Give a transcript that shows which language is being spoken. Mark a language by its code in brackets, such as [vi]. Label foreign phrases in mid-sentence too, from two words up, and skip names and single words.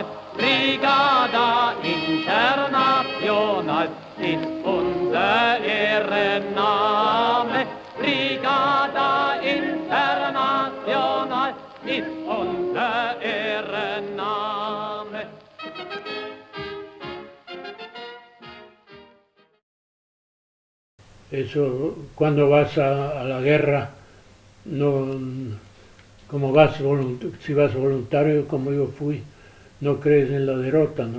[de] Brigada International ist unser Ehrenname. Brigada International ist unser Ehrenname. [es] Eso, cuando vas a la guerra, no, como si vas voluntario, como yo fui, no crees en la derrota, ¿no?